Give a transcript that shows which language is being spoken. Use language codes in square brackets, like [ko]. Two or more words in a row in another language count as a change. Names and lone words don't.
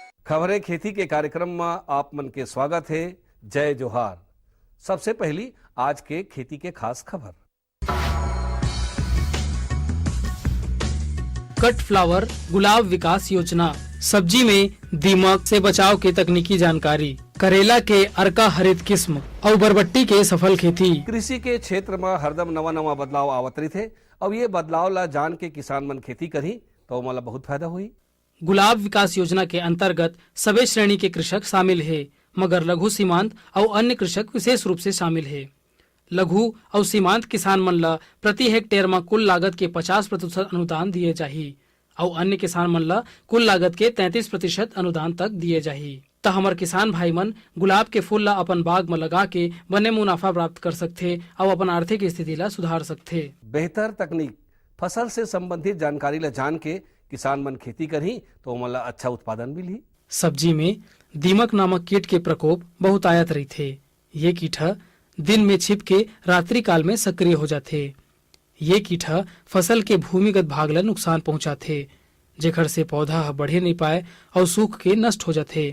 [hne] खबरें खेती के कार्यक्रम में आप मन के स्वागत है। जय जोहार। सबसे पहली आज के खेती के खास खबर। [en] cut flower [hne] गुलाब विकास योजना, सब्जी में दीमक से बचाव की तकनीकी जानकारी, करेला के अर्का हरित किस्म और बरबट्टी के सफल खेती। कृषि के क्षेत्र में हरदम नवा नवा बदलाव आवत रही थे। अब ये बदलाव ला जान के किसान मन खेती करी तो मला बहुत फायदा हुई। गुलाब विकास योजना के अंतर्गत सभी श्रेणी के कृषक शामिल है, मगर लघु सीमांत और अन्य कृषक विशेष रूप से शामिल है। लघु और सीमांत किसान मन ला प्रति हेक्टेयर में कुल लागत के 50% अनुदान दिए जाही और अन्य किसान मन ला कुल लागत के 33% अनुदान तक दिए जाही। त हमर किसान भाई मन गुलाब के फूल ला अपन बाग में लगा के बने मुनाफा प्राप्त कर सकथे और अपन आर्थिक स्थिति ला सुधार सकथे। बेहतर तकनीक, फसल से संबंधित जानकारी ला जान के किसान मन खेती करी तो मला अच्छा उत्पादन मिली। सब्जी में दीमक नामक कीट के प्रकोप बहुत आयत रही थे। ये कीट दिन में छिप के रात्रि काल में सक्रिय हो जाते। ये कीट फसल के भूमिगत भाग ला नुकसान पहुंचाते, जेखर से पौधा बढ़े नहीं पाए और सूख के नष्ट हो जाते।